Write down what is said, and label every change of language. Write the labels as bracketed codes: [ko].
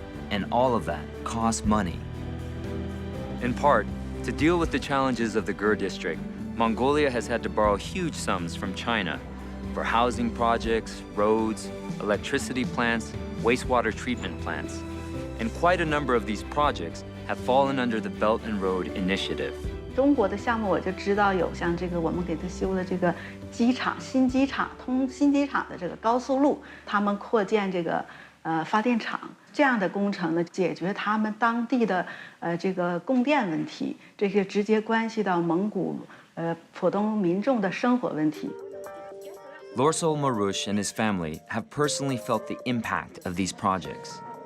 [en] And all of that costs money. In part, to deal with the challenges of the Gur district, Mongolia has had to borrow huge sums from China for housing projects, roads, electricity plants, wastewater treatment plants. And quite a number of these projects have fallen under the Belt and Road Initiative. [zh] 中国的项目我就知道有像这个我们给他修的这个机场新机场通新机场的这个高速路，他们扩建这个发电厂这样的工程呢，解决他们当地的这个供电问题，这些直接关系到蒙古浦东民众的生活问题。 [en] Lorsol Marush and his family have personally felt the impact of these projects.